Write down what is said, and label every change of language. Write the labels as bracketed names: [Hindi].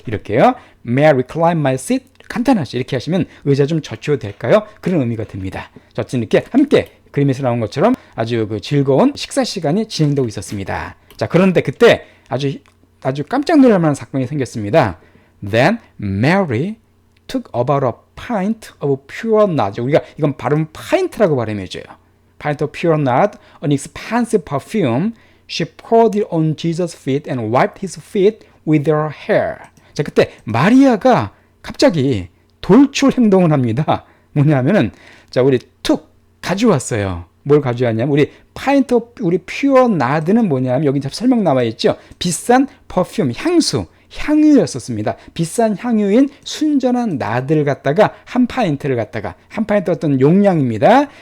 [Korean] 이렇게요. [English] May I recline my seat? [Korean] 간단하죠. 이렇게 하시면 의자 좀 젖혀도 될까요? 그런 의미가 됩니다. 어쨌든 이렇게 함께 그림에서 나온 것처럼 아주 그 즐거운 식사 시간이 진행되고 있었습니다. 자, 그런데 그때 아주 깜짝 놀랄 만한 사건이 생겼습니다. [English] Then Mary took about a pint of pure nard. [Korean] 우리가 이건 발음 pint라고 발음해줘요. [English] Pint of pure nard, an expensive perfume. She poured it on Jesus' feet and wiped his feet with her hair. [Korean] 자, 그때 마리아가 갑자기 돌출 행동을 합니다. 뭐냐면은, 자, 우리 툭 가져왔어요. 뭘 가져왔냐면, 우리 퓨어 나드는 뭐냐면, 여기 설명 나와 있죠. 비싼 퍼퓸, 향유였었습니다. 비싼 향유인 순전한 나드를 갖다가 한 파인트 어떤 용량입니다.